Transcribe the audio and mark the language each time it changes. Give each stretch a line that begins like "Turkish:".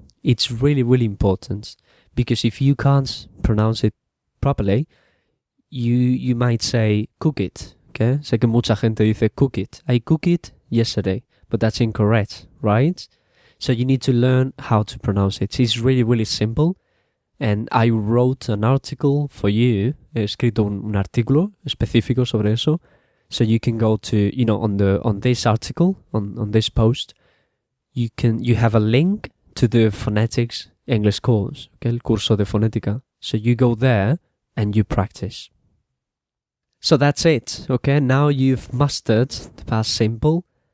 English: It's really, really important because if you can't pronounce it properly, you might say cook it, okay?
Spanish: Sé que mucha gente dice
English: cook it. I cook it yesterday, but that's incorrect, right? So you need to learn how to pronounce it. It's really, really simple. And I wrote an article for you.
Spanish: He escrito un artículo específico sobre eso.
English: So you can go to, on this article, on this post, you have a link to the phonetics English course, okay?
Spanish: El curso de fonética.
English: So you go there and you practice. So that's it, okay? Now you've mastered the past simple.